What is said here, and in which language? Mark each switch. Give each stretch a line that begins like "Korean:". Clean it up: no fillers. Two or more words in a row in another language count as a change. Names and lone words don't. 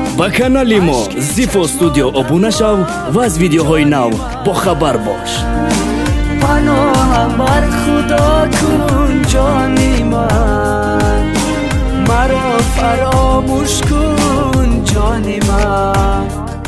Tajik: ба канали мо Zifo Studio обуна шав ва аз видеоҳои нав бохабар бош.
Persian: پناهم بر خدا کن جانی من، مرا فراموش کن جانی من.